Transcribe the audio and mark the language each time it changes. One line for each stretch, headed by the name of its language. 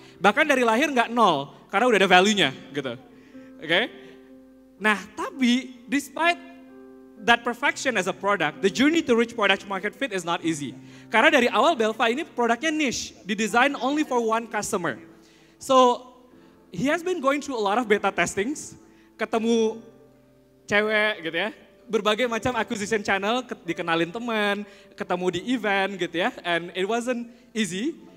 Indonesian: Bahkan dari lahir nggak nol, karena udah ada value-nya gitu. Oke. Nah tapi despite
English: that perfection as a product, the journey to reach product market fit is not easy.
Indonesian: Karena dari awal Belva ini produknya niche, didesain
English: only for one customer. So he has been going through a lot of beta testings,
Indonesian: ketemu cewek gitu ya,
English: berbagai macam acquisition channel, dikenalin teman, ketemu di event gitu ya, and it wasn't easy.